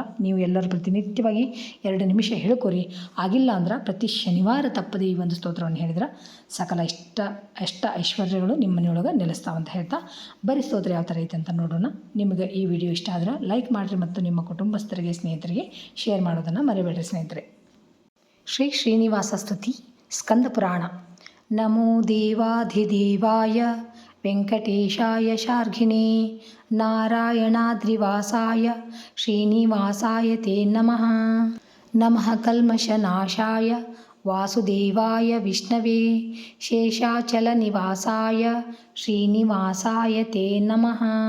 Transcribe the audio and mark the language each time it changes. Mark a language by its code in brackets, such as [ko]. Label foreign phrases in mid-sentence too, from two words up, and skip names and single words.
[kn] ನೀವು ಎಲ್ಲರೂ ಪ್ರತಿನಿತ್ಯವಾಗಿ 2 ನಿಮಿಷ ಹೇಳ್ಕೊರಿ. ಆಗಿಲ್ಲ ಅಂದ್ರೆ ಪ್ರತಿ ಶನಿವಾರ ತಪ್ಪದೆ ಈ ಒಂದು ಸ್ತೋತ್ರವನ್ನು ಹೇಳಿದ್ರೆ ಸಕಲ ಎಷ್ಟ ಐಶ್ವರ್ಯಗಳು ನಿಮ್ಮ ಮನೆಯೊಳಗೆ ನೆಲೆಸ್ತಾವಂತ ಹೇಳ್ತಾ ಬರೀ ಸ್ತೋತ್ರ ಯಾವ ಥರ ಐತೆ ಅಂತ ನೋಡೋಣ. ನಿಮಗೆ ಈ ವಿಡಿಯೋ ಇಷ್ಟ ಆದರೆ ಲೈಕ್ ಮಾಡಿರಿ ಮತ್ತು ನಿಮ್ಮ ಕುಟುಂಬಸ್ಥರಿಗೆ ಸ್ನೇಹಿತರಿಗೆ ಶೇರ್ ಮಾಡೋದನ್ನು ಮರಿಬೇಡ್ರಿ ಸ್ನೇಹಿತರೆ. ಶ್ರೀ ಶ್ರೀನಿವಾಸ ಸ್ತುತಿ ಸ್ಕಂದ ಪುರಾಣ. [sa] नमो देवाधिदेवाय वेंकटेशाय शार्घिणे नारायणाद्रिवासाय श्रीनिवासाय ते नमः. नमः कल्मषनाशाय वासुदेवाय विष्णवे शेषाचलनिवासाय श्रीनिवासाय ते नमः.